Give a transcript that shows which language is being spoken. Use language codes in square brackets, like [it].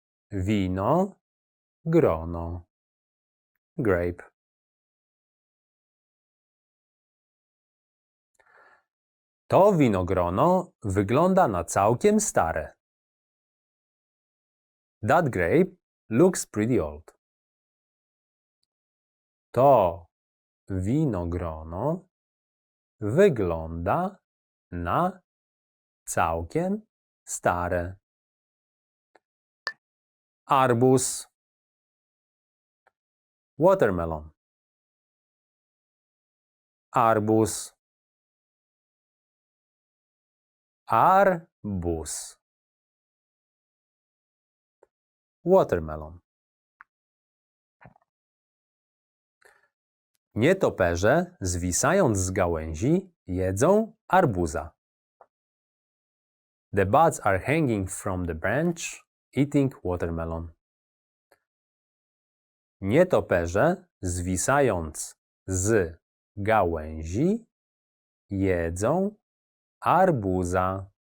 [pl] Wino, grono. [en] Grape. [pl] To winogrono wygląda na całkiem stare. [en] That grape looks pretty old. [pl] To winogrono wygląda na całkiem stare. Arbuz. [en] Watermelon. [pl] Arbuz. Arbuz. [en] Watermelon. [pl] Nietoperze, zwisając z gałęzi, jedzą arbuza. [en] The birds are hanging from the branch, eating watermelon. [pl] Nietoperze, zwisając z gałęzi, jedzą arbuza.